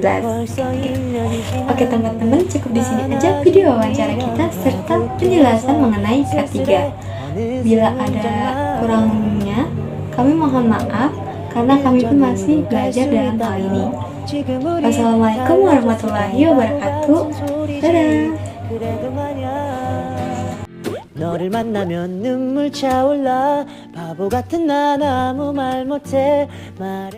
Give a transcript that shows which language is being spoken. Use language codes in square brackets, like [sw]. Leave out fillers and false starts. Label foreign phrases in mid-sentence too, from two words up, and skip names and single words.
[id] Oke teman-teman, cukup di sini aja video wawancara kita serta penjelasan mengenai K3. Bila ada kurangnya, kami mohon maaf karena kami pun masih belajar dalam hal ini. [ar] والسلام عليكم ورحمة الله وبركاته. [id] Dadah. [ko] 너를 만나면 눈물 차올라 바보 같은 난 아무 말 못해 말해